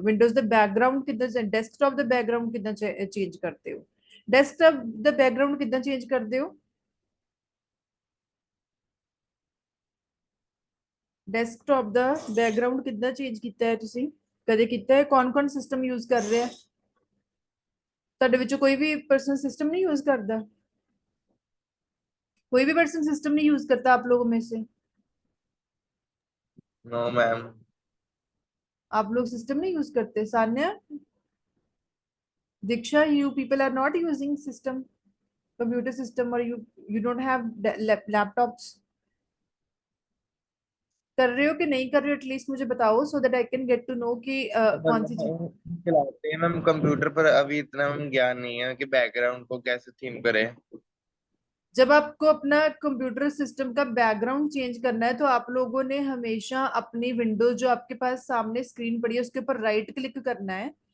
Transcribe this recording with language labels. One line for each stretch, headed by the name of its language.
Punjabi: Windows ਦਾ background ਕਿੱਦਾਂ, desktop ਦਾ background ਕਿੱਦਾਂ change ਕਰਦੇ ਹੋ, ਡੈਸਕਟਾਪ ਦਾ ਬੈਕਗ੍ਰਾਉਂਡ ਕਿੱਦਾਂ ਚੇਂਜ ਕਰਦੇ ਹੋ, ਡੈਸਕਟਾਪ ਦਾ ਬੈਕਗ੍ਰਾਉਂਡ ਕਿੱਦਾਂ ਚੇਂਜ ਕੀਤਾ ਹੈ ਤੁਸੀਂ, ਕਦੇ ਕੀਤਾ ਹੈ? ਕੌਣ ਸਿਸਟਮ ਯੂਜ਼ ਕਰ ਰਿਹਾ, ਤੁਹਾਡੇ ਵਿੱਚੋਂ ਕੋਈ ਵੀ ਪਰਸਨ
Hindi: सिस्टम नहीं यूज करता? कोई भी पर्सन सिस्टम नहीं यूज करता आप लोगों में से?
English: No ma'am.
Hindi: आप लोग सिस्टम नहीं यूज करते?
English: Sanya, Diksha, you people are not using system, computer system, or you don't have laptops?
Hindi: कर रहे हो कि नहीं कर रहे हो एटलीस्ट मुझे बताओ,
English: so that I can get to know
Hindi: कि कौन सी चीज। चलाते हैं मैम कंप्यूटर पर, अभी इतना मैम ज्ञान नहीं है कि बैकग्राउंड को कैसे थीम करें। जब आपको अपना कंप्यूटर सिस्टम का बैकग्राउंड चेंज करना है तो आप लोगों ने हमेशा अपनी विंडोज जो आपके पास सामने स्क्रीन पड़ी है उसके ऊपर राइट क्लिक करना है।